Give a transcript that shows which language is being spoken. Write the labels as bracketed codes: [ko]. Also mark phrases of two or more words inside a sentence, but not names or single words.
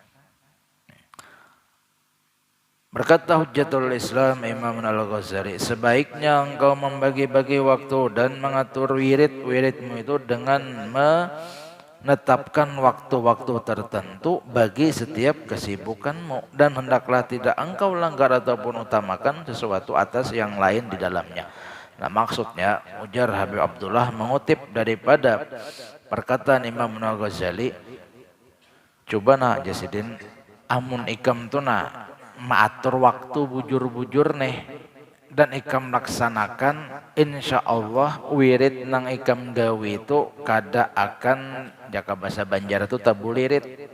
[id] Berkata Hujjatul Islam Imam Al-Ghazali, sebaiknya engkau membagi-bagi waktu dan mengatur wiridmu itu dengan menetapkan waktu-waktu tertentu bagi setiap kesibukanmu, dan hendaklah tidak engkau langgar ataupun utamakan sesuatu atas yang lain di dalamnya. [bjn] Nah maksudnya ujar Habib Abdullah mengutip daripada perkataan Imam Al-Ghazali, coba nak Jasidin amun ikam tu nak maatur waktu bujur-bujur nih dan ikam laksanakan, [ar] إن شاء الله [bjn] wirid nang ikam gawi itu kada akan jaka bahasa Banjar itu tabulirit.